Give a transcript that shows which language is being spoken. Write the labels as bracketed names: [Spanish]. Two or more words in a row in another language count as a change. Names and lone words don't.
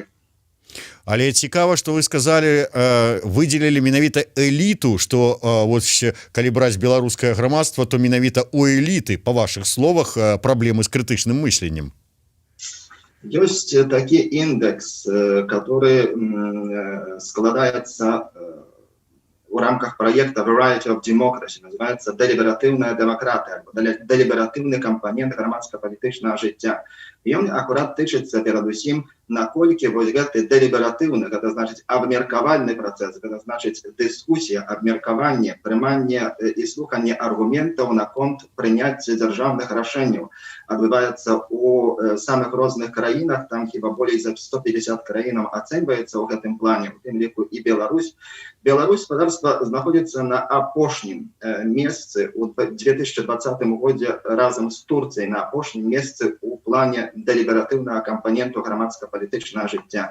[Belarusian] Але цікава, што вы сказалі, выдзелілі менавіта эліту, што калі браць беларускае грамадства, то менавіта у эліты, па вашых словах, праблемы з крытычным мысленнем. Ёсць такі індекс, который складаецца [Russian] в рамках проекта [Belarusian] Variety of Democracy, [Russian] называется делиберативная демократия, делиберативный компонент [Ukrainian] громадско-політичного життя. [Russian] И он аккурат [Belarusian] тычется передусім, наколькі вось гэты делиберативный, [Russian] это значит абмеркавальный процесс, это значит дискуссия, [Belarusian] абмеркаванне, прыманне и слуханне аргументов на конт прыняцця дзяржаўных рашэнняў адбываецца у самых розных краінах, там хіба болей за 150 краінаў ацэньваецца ў гэтым плане, у тым ліку і Беларусь. Беларусь, спадарства, знаходзіцца на апошнім месцы у 2020 годзе разам з Турцыяй, на апошнім месцы у плане делиберативного компоненту [Ukrainian] громадско-політичного життя.